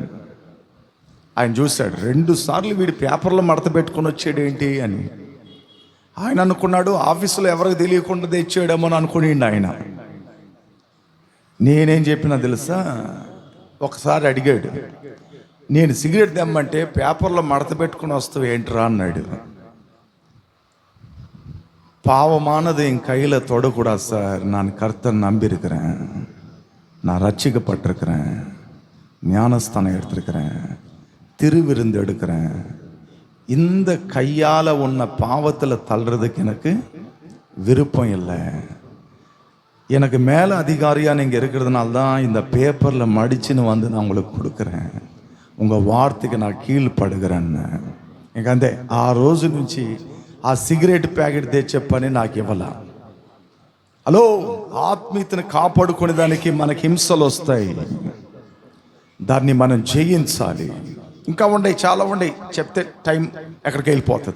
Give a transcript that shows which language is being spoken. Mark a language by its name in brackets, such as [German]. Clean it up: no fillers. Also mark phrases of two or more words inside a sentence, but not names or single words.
[Telugu] ఆయన చూశాడు, 2 సార్లు వీడి పేపర్లో మడత పెట్టుకొని వచ్చాడు ఏంటి అని. ఆయన అనుకున్నాడు ఆఫీసులో ఎవరికి తెలియకుండా తెచ్చాడేమో అని అనుకునిండు ఆయన. నేనేం చెప్పినా తెలుసా? ఒకసారి అడిగాడు, నేను సిగరెట్ తెమ్మంటే పేపర్లో మడత పెట్టుకుని వస్తావు ఏంట్రా అన్నాడు. [Tamil] பாவமானது என் கையில் தொடக்கூடாது சார், நான் கர்த்தர் நம்பியிருக்கிறேன், நான் ரட்சிக்கப்பட்டிருக்கிறேன், ஞானஸ்தானம் எடுத்திருக்கிறேன், திருவிருந்து எடுக்கிறேன். இந்த கையால் உன்னை பாவத்தில் தள்ளுறதுக்கு எனக்கு விருப்பம் இல்லை. எனக்கு மேலே அதிகாரியாக நீங்கள் இருக்கிறதுனால தான் இந்த பேப்பரில் மடிச்சுன்னு வந்து நான் உங்களுக்கு கொடுக்குறேன், உங்கள் வார்த்தைக்கு நான் కీழ்పడుகிறேன்னு. [Telugu] ఇంక అంతే. ఆ రోజు నుంచి ఆ సిగరెట్ ప్యాకెట్ తెచ్చే పని నాకు ఇవ్వాల. హలో, ఆత్మీయతను కాపాడుకునే దానికి మనకి హింసలు వస్తాయి, దాన్ని మనం జయించాలి. ఇంకా ఉండయి, చాలా ఉండయి, చెప్తే టైం ఎక్కడికి వెళ్ళిపోతుంది.